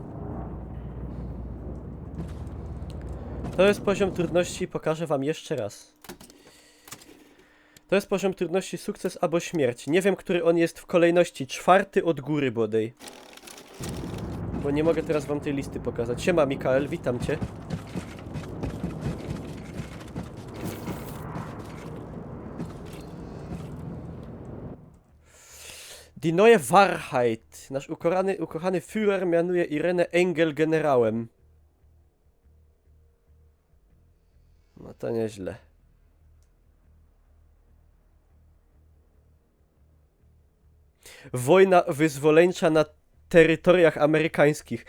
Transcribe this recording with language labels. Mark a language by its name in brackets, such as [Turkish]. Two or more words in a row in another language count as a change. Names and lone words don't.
[Polish] To jest poziom trudności, pokażę wam jeszcze raz. To jest poziom trudności sukces albo śmierć. Nie wiem, który on jest w kolejności. 4 od góry bodaj. Bo nie mogę teraz wam tej listy pokazać. Siema Mikael, witam cię. [German] Die neue Wahrheit. [Polish] Nasz ukochany Führer mianuje Irenę Engel generałem. No to nieźle. Wojna wyzwoleńcza na terytoriach amerykańskich.